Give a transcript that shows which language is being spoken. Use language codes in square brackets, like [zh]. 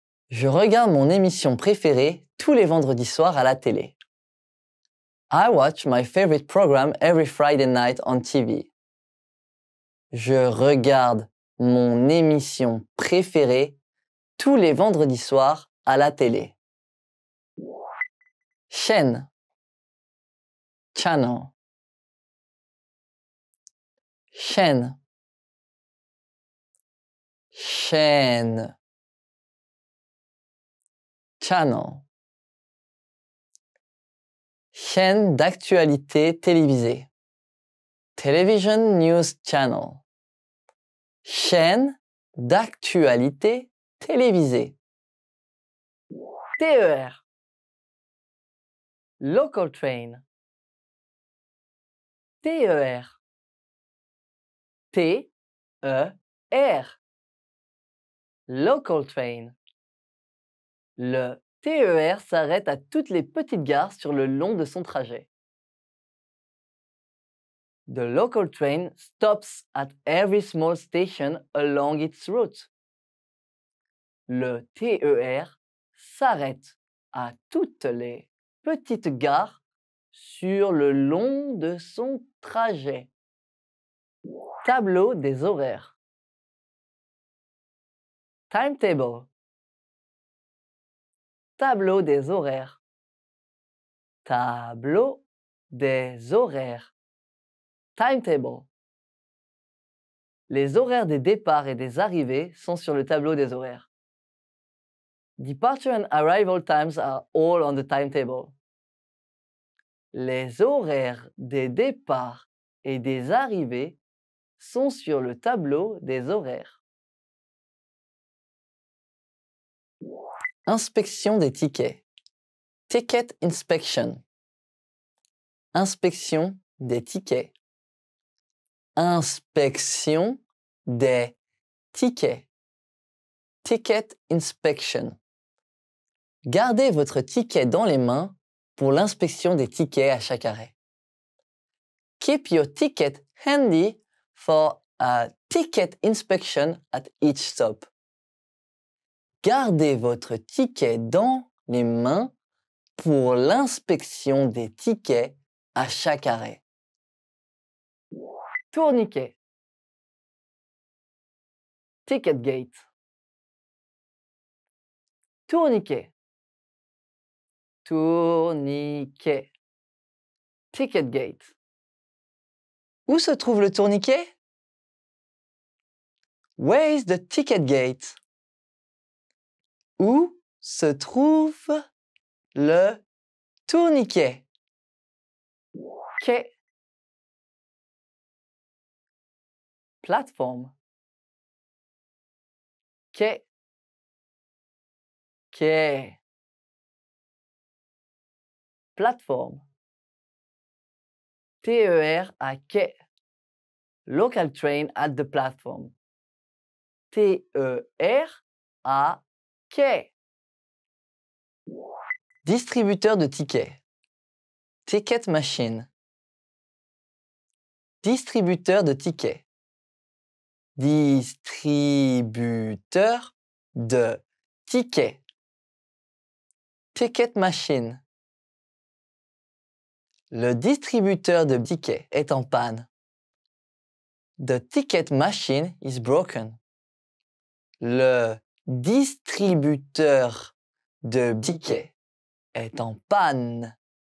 [fr] Je regarde mon émission préférée tous les vendredis soirs à la télé. [en] I watch my favorite program every Friday night on TV. [fr] Je regarde mon émission préférée tous les vendredis soirs à la télé. Chaîne. Channel. Chaîne. Chaîne. [en] Channel. [fr] Chaîne d'actualité télévisée. [en] Television News Channel. [fr] Chaîne d'actualité télévisée. [en] TER. Local train. [fr] TER. T-E-R. [en] Local train. [fr] Le TER s'arrête à toutes les petites gares sur le long de son trajet. [en] The local train stops at every small station along its route. [fr] Le TER s'arrête à toutes les petites gares sur le long de son trajet. Tableau des horaires. [en] Timetable. [fr] Tableau des horaires. Tableau des horaires. Timetable. Les horaires des départs et des arrivées sont sur le tableau des horaires. [en] Departure and arrival times are all on the timetable. [fr] Les horaires des départs et des arrivées sont sur le tableau des horaires. Inspection des tickets. [en] Ticket inspection. [fr] Inspection des tickets. Inspection des tickets. [en] Ticket inspection. [fr] Gardez votre ticket dans les mains pour l'inspection des tickets à chaque arrêt. [en] Keep your ticket handy for a ticket inspection at each stop. [fr] Gardez votre ticket dans les mains pour l'inspection des tickets à chaque arrêt. Tourniquet. [en] Ticket gate. [fr] Tourniquet. Tourniquet. [en] Ticket gate. [fr] Où se trouve le tourniquet? [en] Where is the ticket gate? [fr] Où se trouve le tourniquet? Quai. Plateforme. Quai. Quai. Plateforme. TER à quai. [en] Local train at the platform. [fr] TER à quai. Distributeur de tickets. [en] Ticket machine. [fr] Distributeur de tickets. Distributeur de tickets. [en] Ticket machine. [fr] Le distributeur de tickets est en panne. [en] The ticket machine is broken. [fr] Le distributeur de tickets est en panne.